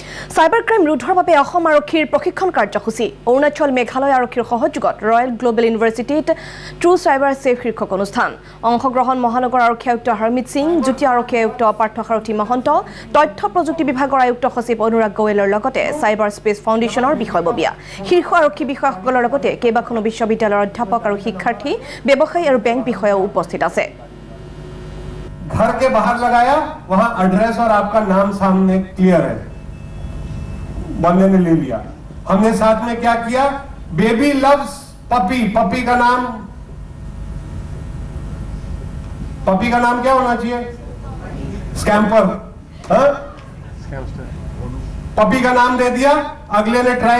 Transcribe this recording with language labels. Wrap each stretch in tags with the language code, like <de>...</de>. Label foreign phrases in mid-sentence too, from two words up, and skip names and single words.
<en>cyber crime</en> <as>ৰোধৰ বাবে অসম আৰক্ষীৰ প্ৰশিক্ষণ কাৰ্যসূচী অৰুণাচল মেঘালয় আৰক্ষীৰ সহযোগত ৰয়েল গ্লোবেল ইউনিভাৰ্চিটিত ট্ৰু চাইবাৰ সেফ শীৰ্ষক অনুষ্ঠান অংশগ্ৰহণ মহানগৰ আৰক্ষী আয়ুক্ত হৰমিত সিং যুটীয়া আৰক্ষী আয়ুক্ত পাৰ্থ সাৰথী মহন্ত তথ্য প্ৰযুক্তি বিভাগৰ আয়ুক্ত সচিব অনুৰাগ গোৱেলৰ লগতে চাইবাৰ স্পেচ ফাউণ্ডেশ্যনৰ বিষয়ববীয়া শীৰ্ষ আৰক্ষী বিষয়াসকলৰ লগতে কেইবাখনো বিশ্ববিদ্যালয়ৰ অধ্যাপক আৰু শিক্ষাৰ্থী ব্যৱসায়ী আৰু বেংক বিষয়াও উপস্থিত আছে</as> <hi>घर के बाहर लगाया वहां एड्रेस और आपका नाम सामने क्लियर है बंदे ने ले लिया हमने साथ में क्या किया</hi> <en>baby loves puppy</en> <hi>पपी का नाम क्या होना चाहिए स्कैम्पर पपी का नाम दे दिया अगले ने ट्राई</hi>